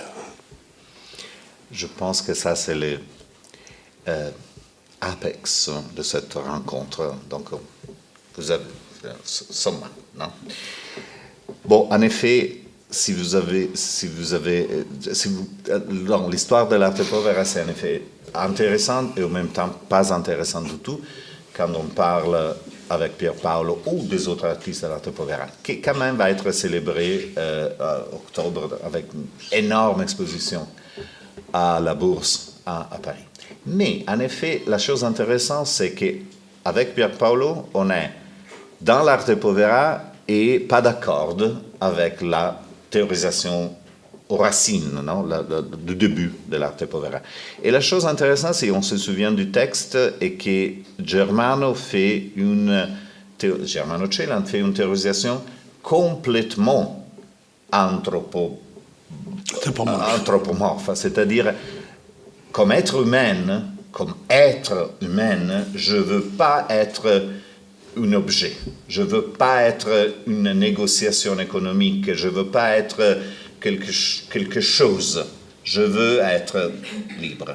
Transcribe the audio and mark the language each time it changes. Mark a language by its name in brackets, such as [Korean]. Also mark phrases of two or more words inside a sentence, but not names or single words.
[French] Je pense que ça, c'est le apex de cette rencontre. Donc, vous avez sommet, non? Bon, en effet, l'histoire de l'arte povera, c'est en effet intéressante et en même temps pas intéressante du tout quand on parle avec Pier Paolo ou des autres artistes de l'arte povera, qui quand même va être célébré en octobre avec une énorme exposition à la Bourse à Paris. Mais en effet, la chose intéressante, c'est qu'avec Pier Paolo, on est dans l'arte povera et pas d'accord avec la théorisation aux racines, non, du début de l'arte povera. Et la chose intéressante, c'est qu'on se souvient du texte et que Germano Celan fait une théorisation complètement anthropomorphe, c'est-à-dire comme être humain, je ne veux pas être un objet, je ne veux pas être une négociation économique, je ne veux pas être quelque chose, je veux être libre.